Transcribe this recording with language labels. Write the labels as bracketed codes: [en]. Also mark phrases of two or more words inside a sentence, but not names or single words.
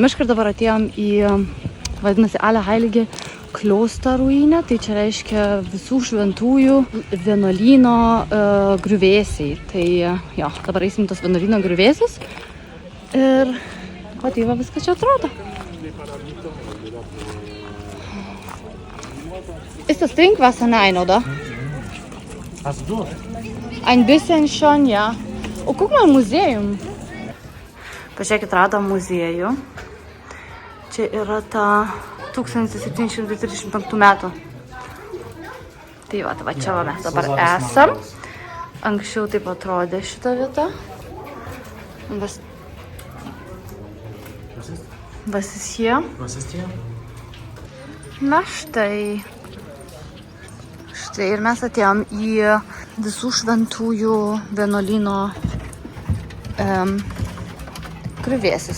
[lt] mišką ir dabar atėjom į, vadinasi, Allerheilige Klosterruinę, tai čia reiškia visų šventųjų vienuolyno griuvėsiai. Tai jo, dabar eisim tos vienuolyno griuvėsius ir o tai va viskas čia atrodo. [de] Ist das Trinkwasser? Nein, oder? Hast du Durst? Ein bisschen schon, ja. O, guck mal, Museum. [lt] Pažiūrėkit, radom muziejų. Čia yra ta 1735 metų. Tai va čia va mes dabar esam. Anksčiau taip atrodė šita vieta. [de] Was ist hier? Was ist hier? [lt] Na štai. Štai ir mes atėjom į visų šventųjų vienuolyno griuvėsius.